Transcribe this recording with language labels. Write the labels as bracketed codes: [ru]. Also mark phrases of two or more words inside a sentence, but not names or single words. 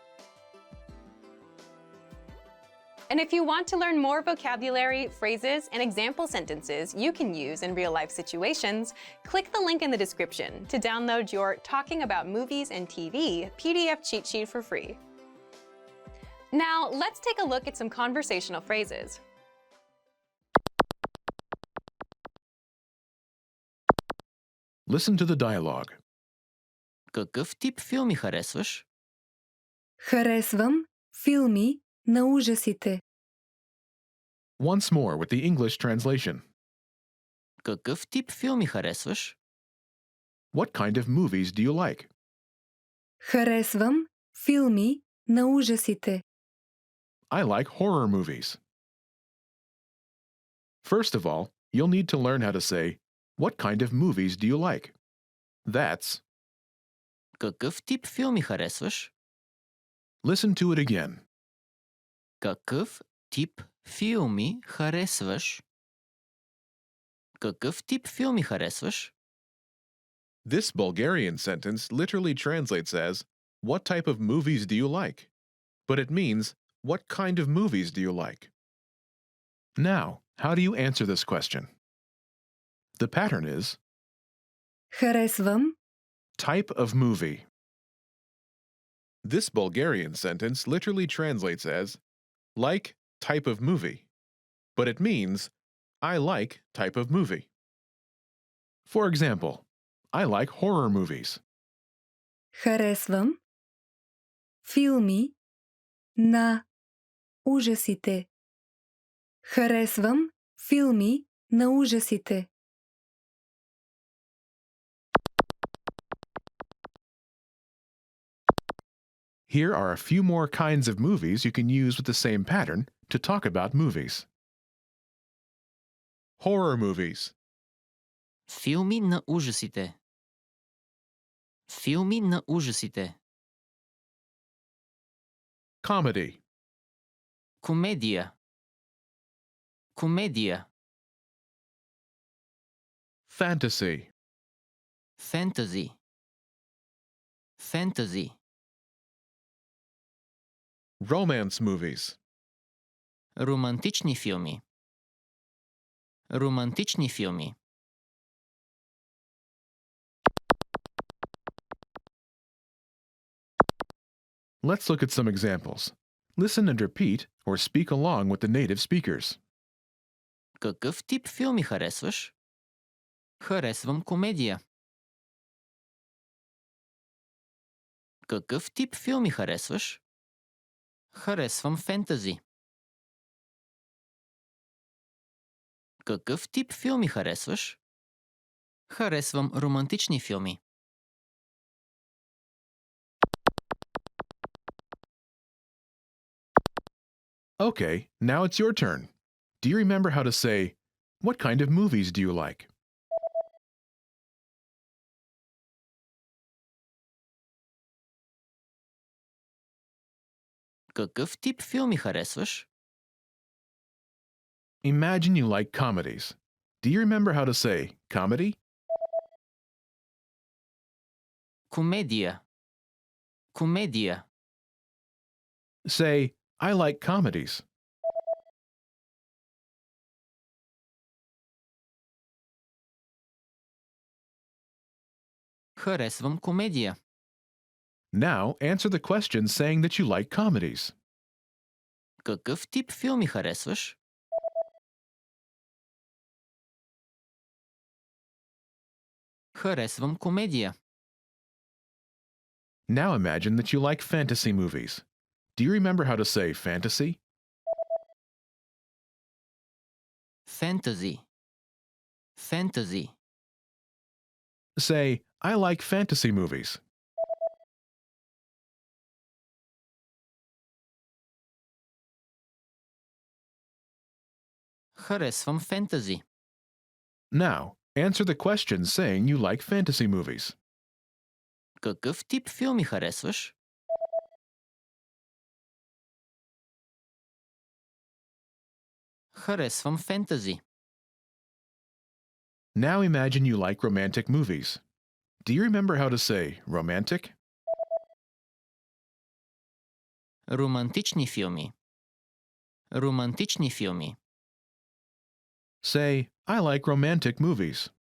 [en] And if you want to learn more vocabulary, phrases, and example sentences you can use in real-life situations, click the link in the description to download your Talking About Movies and TV PDF cheat sheet for free. Now, let's take a look at some conversational phrases. Listen to the dialogue. [bg] Какъв тип филми харесваш? Харесвам филми на ужасите? [en] Once more with the English translation. [bg] Какъв тип филми харесваш? [en] What kind of movies do you like? [bg] Харесвам филми на ужасите. [en] I like horror movies. First of all, you'll need to learn how to say, what kind of movies do you like? That's, [bg] Какъв тип филми харесваш? [en] listen to it again. [bg] Какъв тип филми харесваш? Какъв тип филми харесваш? [en] This Bulgarian sentence literally translates as, what type of movies do you like? But it means, what kind of movies do you like? Now, how do you answer this question? The pattern is, Харесвам type of movie. This Bulgarian sentence literally translates as, like type of movie. But it means, I like type of movie. For example, I like horror movies. [bg] Харесвам филми на ужасите. Харесвам филми на ужасите. [en] Here are a few more kinds of movies you can use with the same pattern to talk about movies. Horror movies. [bg] Филми на ужасите. Филми на ужасите. [en] Comedy. [bg] Комедия. Комедия. [en] Fantasy. [bg] Фентази. Фентази. [en] Romance movies. [bg] Романтични филми. Романтични филми. [en] Let's look at some examples. Listen and repeat or speak along with the native speakers. [bg] Какъв тип филми харесваш? Харесвам комедия. Какъв тип филми харесваш? Харесвам фентази. Какъв тип филми харесваш? Харесвам романтични филми. [en] Okay, now it's your turn. Do you remember how to say, what kind of movies do you like? [bg] Какъв тип филми харесваш? [en] Imagine you like comedies. Do you remember how to say comedy? Комедия. Комедия. Say, I like comedies. [bg] Харесвам комедия. [en] Now answer the question saying that you like comedies. [bg] Какъв тип филми харесваш? Харесвам комедия. [en] Now imagine that you like fantasy movies. Do you remember how to say fantasy? Фентази. Фентази. Say, I like fantasy movies. [bg] Харесвам фентази. [en] Now, answer the question saying you like fantasy movies. [bg] Какъв тип филми харесваш? Харесвам фентази. [en] Now imagine you like romantic movies. Do you remember how to say romantic? [bg] Романтични филми. Романтични филми. [en] Say, I like romantic movies.